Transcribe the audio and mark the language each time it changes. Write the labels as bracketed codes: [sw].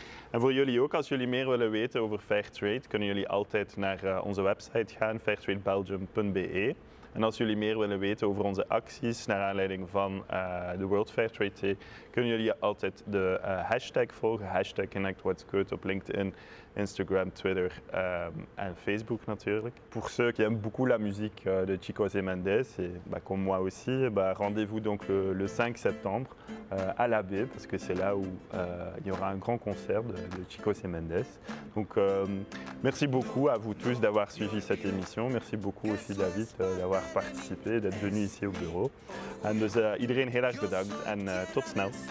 [nl] En voor jullie ook, als jullie meer willen weten over Fairtrade, kunnen jullie altijd naar onze website gaan, fairtradebelgium.be. En als jullie meer willen weten over onze acties naar aanleiding van de World Fairtrade Day, kunnen jullie altijd de hashtag volgen, hashtag ConnectWhat'sGood op LinkedIn, Instagram, Twitter [fr] et Facebook naturellement. Pour ceux qui aiment beaucoup la musique de Chicos et Mendes, et comme moi aussi, rendez-vous donc le 5 septembre à la baie, parce que c'est là où il y aura un grand concert de Chicos et Mendes. Donc merci beaucoup à vous tous d'avoir suivi cette émission. Merci beaucoup aussi David d'avoir participé, d'être venu ici au bureau. [nl] En dus iedereen heel erg bedankt en tot snel.